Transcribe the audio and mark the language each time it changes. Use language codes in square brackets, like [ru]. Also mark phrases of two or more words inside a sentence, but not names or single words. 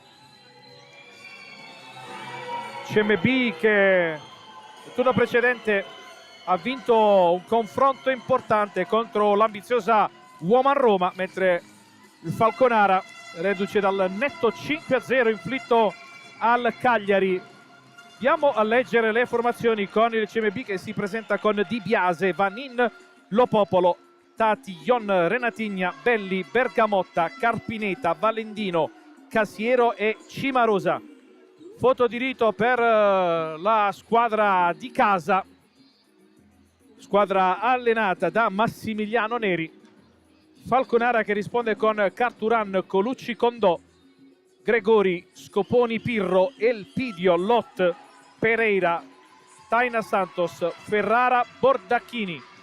[it] CMB che nel turno precedente ha vinto un confronto importante contro l'ambiziosa Woman Roma, mentre il Falconara, reduce dal netto 5-0 inflitto al Cagliari. Andiamo a leggere le formazioni con il CMB che si presenta con Di Biase, Vanin, Lopopolo, Tati, Ion, Renatigna, Belli, Bergamotta, Carpineta, Valendino, Casiero e Cimarosa. Foto di rito per la squadra di casa, squadra allenata da Massimiliano Neri. Falconara che risponde con Carturan, Colucci, Condò, Gregori, Scoponi, Pirro, Elpidio, Lot, Pereira, Taina Santos, Ferrara, Bordacchini.